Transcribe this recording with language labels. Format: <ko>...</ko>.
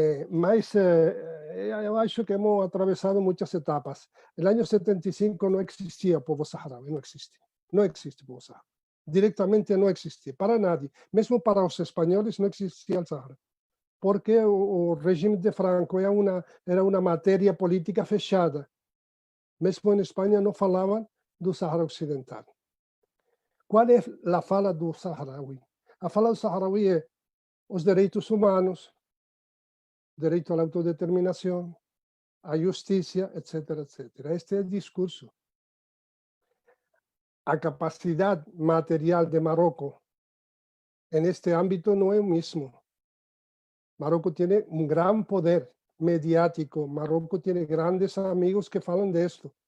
<es>Mas yo acho que hemos atravesado muchas etapas. El año 75 no existía povo saharaui, no existe povo saharaui. Directamente</es> <pt>não existia,</pt> <es>para nadie.</es> <pt>Mesmo para os espanhóis não existia o Sahara. Porque o regime de Franco era uma matéria política fechada. Mesmo em Espanha não falavam do Sahara Ocidental. Qual é a fala do Saharaui? A fala do Saharaui é os direitos humanos,</pt> <es>derecho a la autodeterminación, a justicia, etcétera, etcétera. Este es el discurso. La capacidad material de Marruecos en este ámbito no es el mismo. Marruecos tiene un gran poder mediático. Marruecos tiene grandes amigos que hablan de esto.</es>